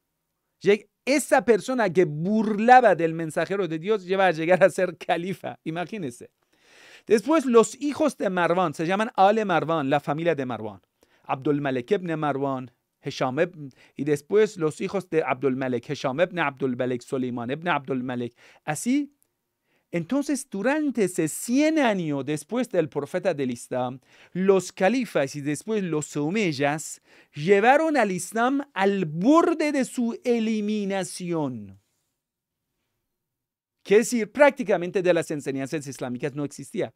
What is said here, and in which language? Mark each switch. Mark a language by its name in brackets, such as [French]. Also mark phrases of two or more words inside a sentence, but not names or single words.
[Spanish] Esa persona que burlaba del mensajero de Dios lleva a llegar a ser califa. Imagínense. Después los hijos de Marwan se llaman Ale Marwan, la familia de Marwan. Abdul Malik ibn Marwan, Hisham ibn, y después los hijos de Abdul Malik, Hisham ibn Abdul Malik, Suleiman ibn Abdul Malik. Así, entonces durante ese 100 años después del profeta del Islam, los califas y después los omeyas llevaron al Islam al borde de su eliminación. Quiere decir, prácticamente de las enseñanzas islámicas no existía.